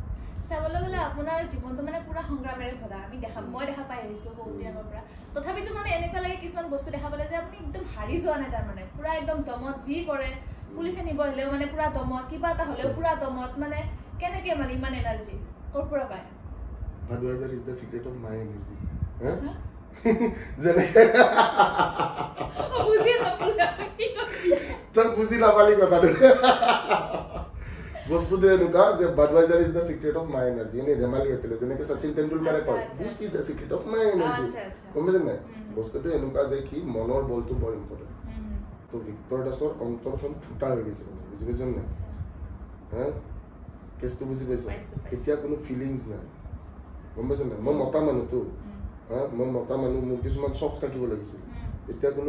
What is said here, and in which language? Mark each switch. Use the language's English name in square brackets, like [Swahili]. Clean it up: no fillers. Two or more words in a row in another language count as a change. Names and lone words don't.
[Assamese] চাবলৈ গ'লে আপোনাৰ জীৱনটো মানে পুৰা সংগ্ৰামেৰে ভৰা আমি মই দেখা পাই আহিছো বহুত দিনৰ পৰা তথাপিতো মানে এনেকুৱা লাগে কিছুমান বস্তু দেখা পালে যে আপুনি একদম হাৰি যোৱা নাই তাৰমানে পুৰা একদম দমত যি কৰে পুলিচে নিব আহিলেও মানে পুৰা দমত কিবা এটা হ'লেও পুৰা দমত মানে কেনেকে মানে ইমান এনাৰ্জি ক'ৰ পৰা পায় [English] Budweiser is the secret of my energy [Assamese] বুজি নাপালি কথাটো বস্তুটো এনেকুৱা যে [English] Budweiser is the secret of my energy [Assamese] এনে ধেমালি আছিলে যেনেকে সচিন তেণ্ডুলকাৰে কয় [English] this is the secret of my energy [Assamese] গম পাইছে নাই বস্তুটো এনেকুৱা যে কি মনৰ বলটো বৰ ইম্পৰ্টেণ্ট তো ভিক্টৰ দাসৰ অন্তৰখন ফুটা হৈ গৈছে বুজি পাইছ নাই কেছটো বুজি পাইছ এতিয়া কোনো ফিলিংছ নাই গম পাইছ নাই মই মতা মানুহটো মই মতা মানুহ মোৰ কিছুমান চখ থাকিব লাগিছিল এতিয়া কোনো